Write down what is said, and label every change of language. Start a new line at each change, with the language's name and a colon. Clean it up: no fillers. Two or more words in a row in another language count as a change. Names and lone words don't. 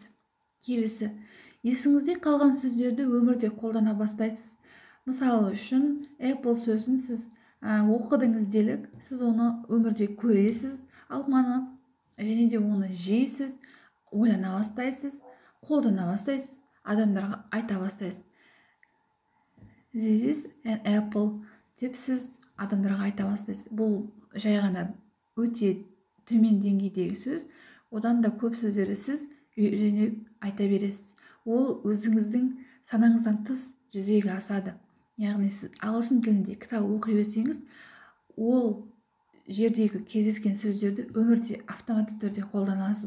Kazakh: Келесі, есіңізде қалған сөздерді өмірде қолдана бастайсыз. Мысалы үшін Apple сөзін сіз оқыдыңыз делік, сіз оны өмірде көресіз, алманы, және де оны жейсіз, ойлана бастайсыз, қолдана бастайсыз, адамдарға айта бастайсыз.
English: This is an apple
Kazakh: деп сіз адамдарға айта бастайсыз. Бұл жай ғана өте төмен деңгейдегі сөз, одан да көп сөздерді сіз үйреніп айта бересіз. Ол өзіңіздің санаңыздан тыс жүзеге асады. Яғни сіз ағылшын тілінде кітап оқи берсеңіз, ол жердегі кездескен сөздерді өмірде автоматты түрде қолданасыз.